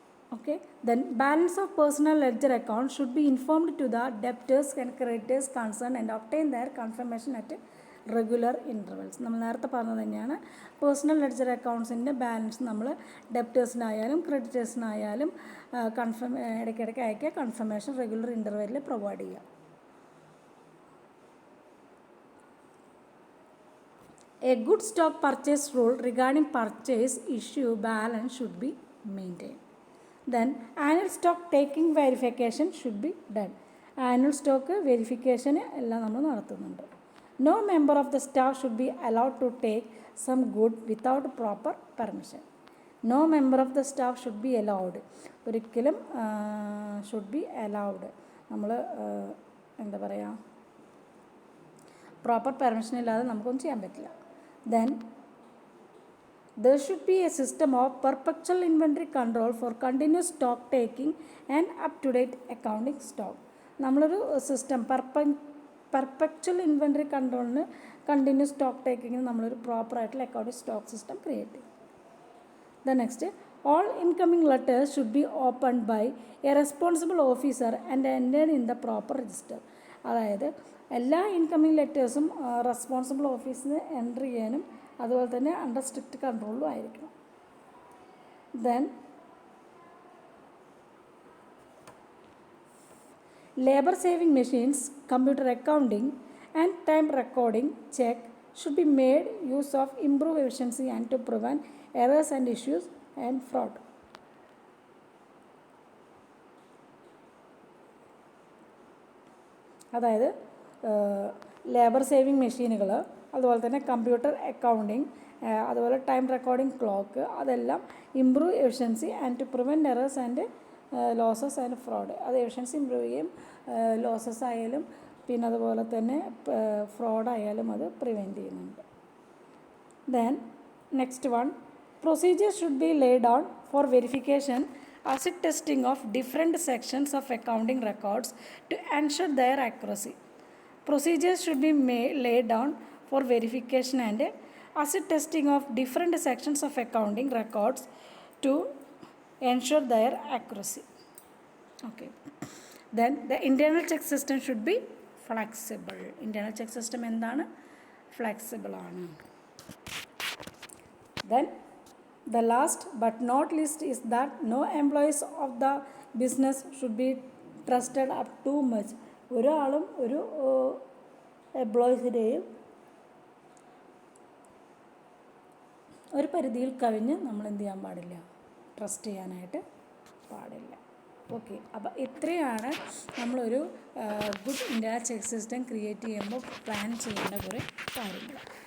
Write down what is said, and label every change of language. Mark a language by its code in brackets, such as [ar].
[en] Okay, then balance of personal ledger account should be informed to the debtors and creditors concerned and obtain their confirmation at regular intervals. [ml] നമ്മൾ നേരത്തെ പറഞ്ഞത് തന്നെയാണ്. Personal ledger അക്കൗണ്ട്സിൻ്റെ balance നമ്മൾ ഡെപ്റ്റേഴ്സിനായാലും ക്രെഡിറ്റേഴ്സിനായാലും ഇടയ്ക്കിടയ്ക്ക് അയക്കുക, confirmation regular ഇൻ്റർവെല്ലിൽ provide ചെയ്യുക. [en] A good stock purchase rule regarding purchase issue balance should be maintained. Then annual stock taking verification should be done. Annual stock verification [ml] എല്ലാം നമ്മൾ നടത്തുന്നുണ്ട്. [en] No member of the staff should be allowed to take some good without proper permission. No member of the staff should be allowed. ഒരിക്കലും should be allowed. [ml] നമ്മൾ എന്താ പറയുക, proper permission ഇല്ലാതെ നമുക്കൊന്നും ചെയ്യാൻ പറ്റില്ല. [en] Then there should be a system of perpetual inventory control for continuous stock taking and up-to-date accounting stock. [ml] നമ്മളൊരു system perpetual inventory കൺട്രോളിന് continuous stock ടേക്കിങ്ങിന് നമ്മളൊരു പ്രോപ്പറായിട്ടുള്ള അക്കൗണ്ടിങ് സ്റ്റോക്ക് സിസ്റ്റം ക്രിയേറ്റ് ചെയ്യും. [en] The next, all incoming letters should be opened by a responsible officer and entered in the proper register. [ml] അതായത് എല്ലാ incoming ലെറ്റേഴ്സും responsible ഓഫീസിന് enter ചെയ്യാനും അതുപോലെ തന്നെ അണ്ടർ സ്ട്രിക്റ്റ് കൺട്രോളിലും ആയിരിക്കണം. [en] Then labour saving machines, computer accounting and time recording check should be made use of improve efficiency and to prevent errors and issues and fraud. [ml] അതായത് labour saving മെഷീനുകൾ, അതുപോലെ തന്നെ computer accounting, അതുപോലെ time recording clock, അതെല്ലാം [en] Improve efficiency and to prevent errors and losses and fraud. [ml] അത് efficiency improve ചെയ്യും, losses ആയാലും പിന്നെ അതുപോലെ തന്നെ ഫ്രോഡായാലും അത് പ്രിവെൻറ്റ് ചെയ്യുന്നുണ്ട്. [en] Then next one, procedure should be laid on for verification acid testing of different sections of accounting records to ensure their accuracy. Procedures should be laid down for verification and acid testing of different sections of accounting records to ensure their accuracy. Okay. Then the internal check system should be flexible. [ml] Internal check system endana flexible aanu. [en] Then the last but not least is that no employees of the business should be trusted up too much. [ml] ഒരാളും ഒരു എംപ്ലോയീസിനെയും ഒരു പരിധിയിൽ കവിഞ്ഞ് നമ്മൾ എന്ത് ചെയ്യാൻ പാടില്ല, trust ചെയ്യാനായിട്ട് പാടില്ല. ഓക്കെ, അപ്പോൾ ഇത്രയാണ് നമ്മളൊരു good India check system create ചെയ്യുമ്പോൾ പ്ലാൻ ചെയ്യേണ്ട കുറേ കാര്യങ്ങൾ.